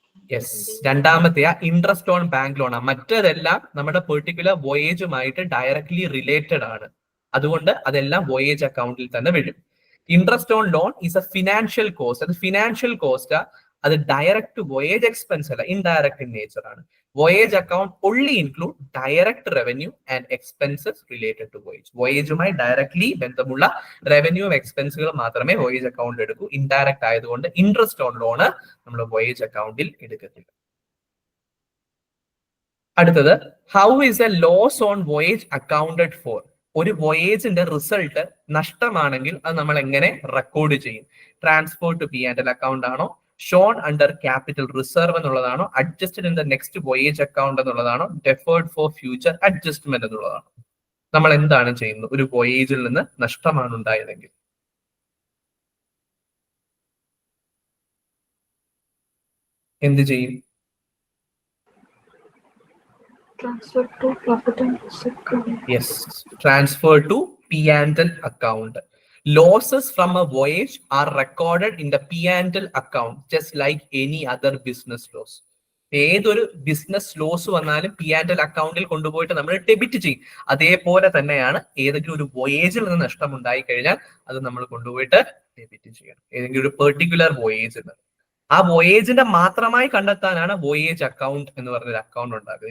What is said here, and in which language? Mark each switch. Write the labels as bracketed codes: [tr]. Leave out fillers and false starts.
[ml] Yes, രണ്ടാമത്തെയാ interest on bank loan. മറ്റതെല്ലാം നമ്മുടെ particular വോയേജുമായിട്ട് directly related ആണ്. അതുകൊണ്ട് അതെല്ലാം വോയേജ് അക്കൗണ്ടിൽ തന്നെ വരും. [en] Interest on loan is a financial cost. [ml] അത് ഫിനാൻഷ്യൽ കോസ്റ്റാ, അത് ഡയറക്റ്റ് വോയേജ് എക്സ്പെൻസ് അല്ല, ഇൻഡയറക്റ്റ് ഇൻ നേച്ചർ ആണ്. [en] Voyage account only include direct revenue and expenses related to voyage. [ml] വോയേജുമായി directly ബന്ധമുള്ള റവന്യൂ എക്സ്പെൻസുകൾ മാത്രമേ വോയേജ് അക്കൗണ്ട് എടുക്കൂ. ഇൻഡയറക്റ്റ് ആയതുകൊണ്ട് interest on loan നമ്മൾ voyage അക്കൗണ്ടിൽ എടുക്കത്തില്ല. [en] അടുത്തത്, how is a loss on voyage accounted for? [ml] ഒരു വോയേജിന്റെ റിസൾട്ട് നഷ്ടമാണെങ്കിൽ അത് നമ്മൾ എങ്ങനെ റെക്കോർഡ് ചെയ്യും? [en] Transfer to P&L account ആണോ, shown under capital reserve എന്നുള്ളതാണോ, adjusted in the next voyage account എന്നുള്ളതാണോ, deferred for future adjustment എന്നുള്ളതാണോ? [ml] നമ്മൾ എന്താണ് ചെയ്യുന്നത്? ഒരു വോയേജിൽ നിന്ന് നഷ്ടമാണ് ഉണ്ടായതെങ്കിൽ എന്ത് ചെയ്യും? [en] Transfer to profit and loss account. Yes, transfer to P&L account. Losses from a voyage are recorded in the P&L account just like any other business loss. [ml] ഏതൊരു business loss വന്നാലും P&L അക്കൗണ്ടിൽ കൊണ്ടുപോയിട്ട് നമ്മൾ ഡെബിറ്റ് ചെയ്യും. അതേപോലെ തന്നെയാണ് ഏതെങ്കിലും ഒരു വോയേജിൽ നിന്ന് നഷ്ടം ഉണ്ടായി കഴിഞ്ഞാൽ അത് നമ്മൾ കൊണ്ടുപോയിട്ട് ഡെബിറ്റ് ചെയ്യണം, ഏതെങ്കിലും ഒരു പെർട്ടിക്കുലർ വോയേജിൽ നിന്ന്. ആ വോയേജിന്റെ മാത്രമായി കണ്ടെത്താനാണ് വോയേജ് അക്കൗണ്ട് എന്ന് പറഞ്ഞൊരു അക്കൗണ്ട് ഉണ്ടാക്കുന്നത്.